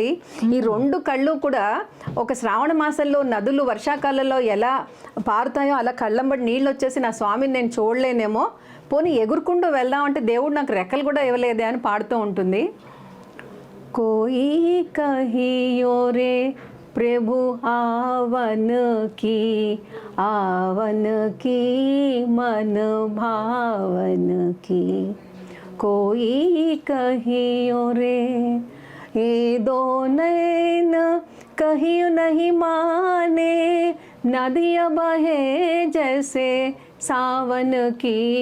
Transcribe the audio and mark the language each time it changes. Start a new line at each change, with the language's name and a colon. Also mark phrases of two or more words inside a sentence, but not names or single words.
Telugu: ఈ 2 కళ్ళు కూడా ఒక శ్రావణ మాసంలో నదులు వర్షాకాలంలో ఎలా పారుతాయో అలా కళ్ళంబడి నీళ్ళు వచ్చేసి నా స్వామిని నేను చూడలేనేమో, పోనీ ఎగురుకుంటూ వెళ్దామంటే దేవుడు నాకు రెక్కలు కూడా ఇవ్వలేదే అని పాడుతూ ఉంటుంది.
Hindi: कोई कहियो रे प्रभु आवन की मन भावन की, कोई कहियो रे ये दो नैन कहियो नहीं माने, नदिया बहे जैसे सावन की,